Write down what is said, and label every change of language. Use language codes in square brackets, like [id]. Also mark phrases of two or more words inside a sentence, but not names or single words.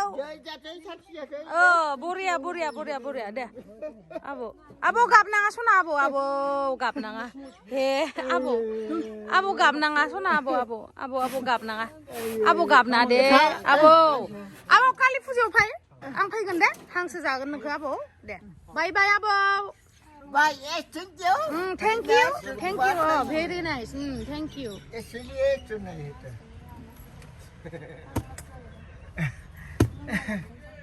[brx] बरिया दे आबौ गाबनाङा सना आबौ गाबनाङा हे आबौ गाबनाङा सना आबौ गाबनाङा आबौ गाबना दे आबौ कालि फुजायाव फै आं फैगोन दे हांसो जागोन नोंखौ आबौ दे बाय आबौ [en] Bye, yes, thank you. Oh, very nice. Thank you. Yes,